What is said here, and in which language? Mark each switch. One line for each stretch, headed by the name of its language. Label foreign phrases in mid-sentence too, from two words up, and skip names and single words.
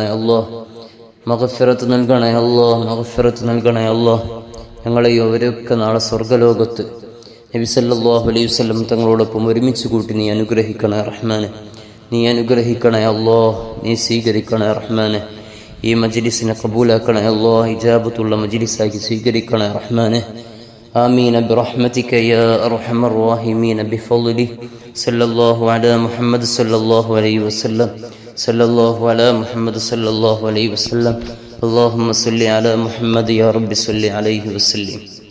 Malayalam: അല്ലാഹ് മഗ്ഫിറത്ത് നൽകണേ അല്ലാഹ് മഗ്ഫിറത്ത് നൽകണേ അല്ലാഹ് ഞങ്ങളെയും അവരൊക്കെ നാളെ സ്വർഗ്ഗലോകത്ത് നബി
Arabic: صلى الله عليه وسلم
Malayalam: തങ്ങളോടൊപ്പം ഒരുമിച്ച് കൂട്ടി നീ അനുഗ്രഹിക്കണേ റഹ്മാനെ നീ അനുഗ്രഹിക്കണേ അല്ലാഹ് നീ സ്വീകരിക്കണേ റഹ്മാനെ ഈ മജ്ലിസിനെ കബൂലാക്കണേ അല്ലാഹ് ഇജാബത്തുള്ള മജ്ലിസാക്കി സ്വീകരിക്കണേ റഹ്മാനെ
Arabic: آمين برحمتك يا أرحم الراحمين بفضله صلى الله على محمد صلى الله عليه وسلم صلى الله على محمد صلى الله عليه وسلم اللهم صل على محمد يا رب صل عليه وسلم